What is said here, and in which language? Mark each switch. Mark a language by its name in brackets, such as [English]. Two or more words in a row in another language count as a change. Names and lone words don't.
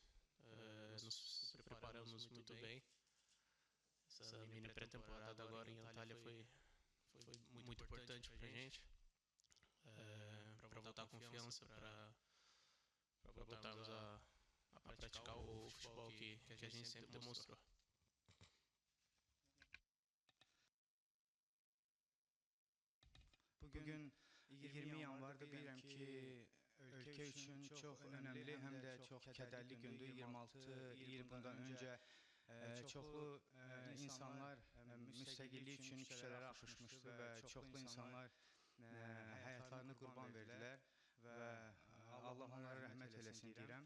[Portuguese] Nos preparamos muito bem. Essa mini pré-temporada agora em Antalya foi muito importante para a gente, para voltar a confiança, para voltarmos a praticar o futebol que a gente sempre demonstrou. [Azerbaijani] Bugün 20 yanvarda bilirəm ki, ölkə üçün çox önəmli, həm də çox kədərli gündür. 26 il bundan öncə çoxlu insanlar müstəqillik üçün küçələrə axışmışdı və çoxlu insanlar həyatlarını qurban verdilər və Allah onlara rəhmət eləsin deyirəm.